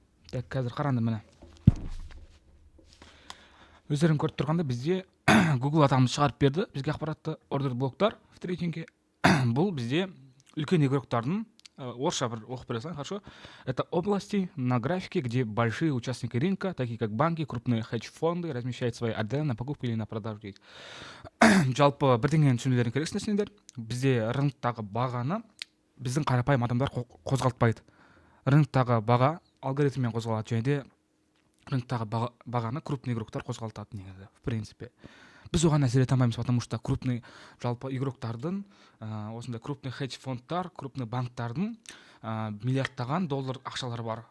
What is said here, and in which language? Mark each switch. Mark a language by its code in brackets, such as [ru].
[kk] Так, қазір қараңдар міне. Өздерің көріп тұрғанда бізде Google атамыз шығарып берді бізге ақпаратты ордер блоктар [ru] в трейдинге. [kk] Бұл бізде үлкен игроктардың орысша бір оқып бере салайын, [ru] хорошо? Это области на графике, где большие участники рынка, такие как банки, крупные хедж-фонды, размещают свои ордеры на покупку или на продажу [kk] дейді. Жалпы бірдеңені түсінулерің керексіңдер сендер. Бізде рыноктағы бағаны біздің қарапайым адамдар қозғалтпайды. Рыноктағы баға алгоритммен қозғалады, және де рыноктағы бағаны крупный игроктар қозғалтады негізі, [ru] в принципе. [kk] Біз оған әсер ете алмаймыз, [ru] потому что [kk] крупный жалпы игроктардың, осындай крупный хедж фондтар, крупный банктардың миллиардтаған доллар ақшалары бар.